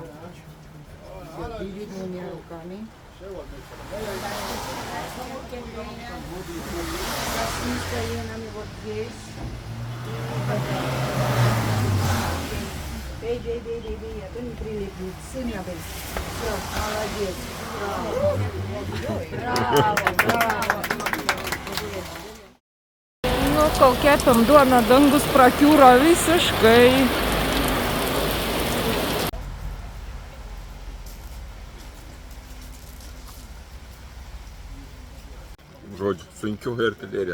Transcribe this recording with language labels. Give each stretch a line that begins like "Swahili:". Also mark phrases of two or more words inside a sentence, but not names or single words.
Russian: Передними руками. С коленами вот здесь. Бей, это не прилипнет, сильно бей. Все, молодец. Браво.
Lithuanian: Nu, kol kepėm duoną, dangus prakiūro visiškai. Žodžiu, sunkiau artilerija.